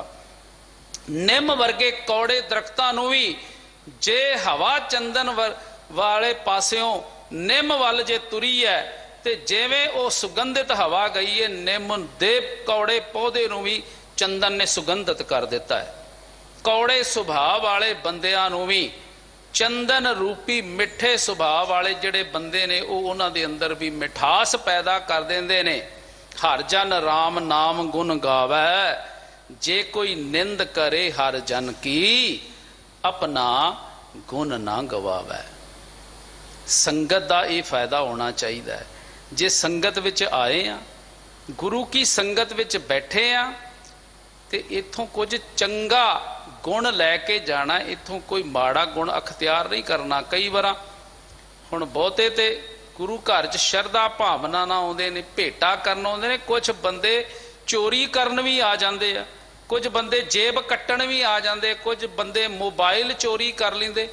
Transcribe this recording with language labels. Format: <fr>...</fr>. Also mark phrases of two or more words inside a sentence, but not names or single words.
<pa>ਨਿੰਮ ਵਰਗੇ ਕੌੜੇ ਦਰੱਖਤਾਂ ਨੂੰ ਭੀ ਜੇ ਹਵਾ ਚੰਦਨ ਵਾਲੇ ਪਾਸਿਓਂ ਨਿੰਮ ਵੱਲ ਜੇ ਤੁਰੀ ਹੈ ਤਾਂ ਜਿਵੇਂ ਉਹ ਸੁਗੰਧਿਤ ਹਵਾ ਗਈ ਹੈ, ਨਿੰਮ ਦੇ ਕੌੜੇ ਪੌਦੇ ਨੂੰ ਭੀ ਚੰਦਨ ਨੇ ਸੁਗੰਧਿਤ ਕਰ ਦਿੱਤਾ ਹੈ। ਕੌੜੇ ਸੁਭਾਅ ਵਾਲੇ ਬੰਦਿਆਂ ਨੂੰ ਭੀ ਚੰਦਨ ਰੂਪੀ ਮਿੱਠੇ ਸੁਭਾਅ ਵਾਲੇ ਜਿਹੜੇ ਬੰਦੇ ਨੇ ਉਹ ਉਨ੍ਹਾਂ ਦੇ ਅੰਦਰ ਭੀ ਮਿਠਾਸ ਪੈਦਾ ਕਰ ਦਿੰਦੇ ਨੇ। ਹਰ ਜਨ ਰਾਮ ਨਾਮ ਗੁਣ ਗਾਵੈ, ਜੇ ਕੋਈ ਨਿੰਦ ਕਰੇ ਹਰ ਜਨ ਕੀ, ਅਪਨਾ ਗੁਣ ਨਾ ਗਵਾਵੈ।</pa> <hi>संगत का यह फायदा होना चाहिए।</hi> <pa>ਜੇ ਸੰਗਤ ਵਿਚ ਆਏ ਹੈਂ, ਗੁਰੂ ਕੀ ਸੰਗਤ ਵਿਚ ਬੈਠੇ ਹੈਂ, ਤਾਂ ਇੱਥੋਂ ਕੁਝ ਚੰਗਾ ਗੁਣ ਲੈਕੇ ਜਾਣਾ, ਇੱਥੋਂ ਕੋਈ ਮਾੜਾ ਗੁਣ ਅਖ਼ਤਿਆਰ ਨਹੀਂ ਕਰਨਾ। ਕਈ ਬਾਰ ਹੁਣ ਬਹੁਤੇ ਤੇ ਗੁਰੂ ਘਰ ਚ ਸ਼ਰਧਾ ਭਾਵਨਾ ਨਾ ਆਉਂਦੇ ਨੇ, ਭੇਟਾ ਕਰਨ ਆਉਂਦੇ ਨੇ, ਕੁਝ ਬੰਦੇ ਚੋਰੀ ਕਰਨ ਭੀ ਆ ਜਾਂਦੇ ਆ, ਕੁਝ ਬੰਦੇ ਜੇਬ ਕੱਟਣ ਭੀ ਆ ਜਾਂਦੇ, ਕੁਝ ਬੰਦੇ ਮੋਬਾਈਲ ਚੋਰੀ ਕਰ ਲੈਂਦੇ।</pa>